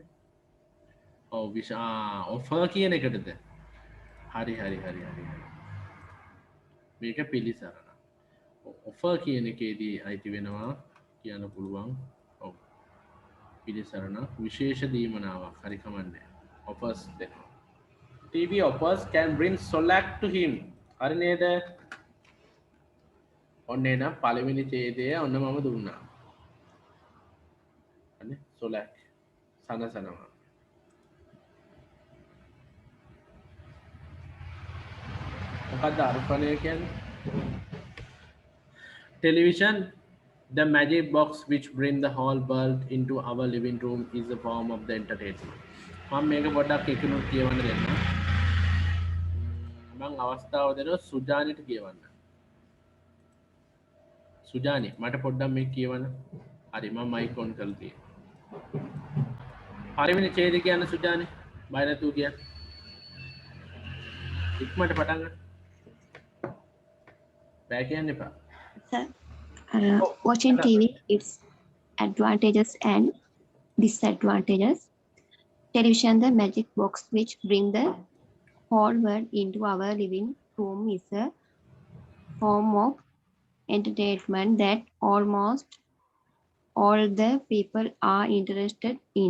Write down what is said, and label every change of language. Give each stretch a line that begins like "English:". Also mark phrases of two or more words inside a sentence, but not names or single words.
Sinhala: ඔව් ඔෆර් කියන එකටද? හරි. මේක පිළිසරණ. ඔෆර් කියන එකේදී අයිති වෙනවා කියන්න පුළුවන්. ඔව්. පිළිසරණ විශේෂ දීමනාවක් හරි කමන්නේ. offers දෙනවා.
English: TV offers can bring solace to him.
Sinhala: හරි නේද? ඔන්න එන පළවෙනි ඡේදය ඔන්න මම දුන්නා. අනේ solace සනසනවා. මොකක්ද අර්පණය කියන්නේ?
English: television, the magic box which bring the whole world into our living room, is a form of the entertainment.
Sinhala: මම මේක පොඩ්ඩක් එකිනුත් කියවන්න දෙන්න. මම අවස්ථාව දෙනවා සුජානිට කියවන්න. සුජානි මට පොඩ්ඩක් මේක කියවන්න. හරි මම මයික් ඔන් කරලා තියෙනවා. පළවෙනි ඡේදය කියන්න සුජානි. බය නැතුව කියන්න. ඉක්මනට පටන් ගන්න. බෑ කියන්න එපා.
English: Sir, watching TV, its advantages and disadvantages. Television, the magic box which bring the whole world into our living room, is a form of entertainment that almost all the people are interested in.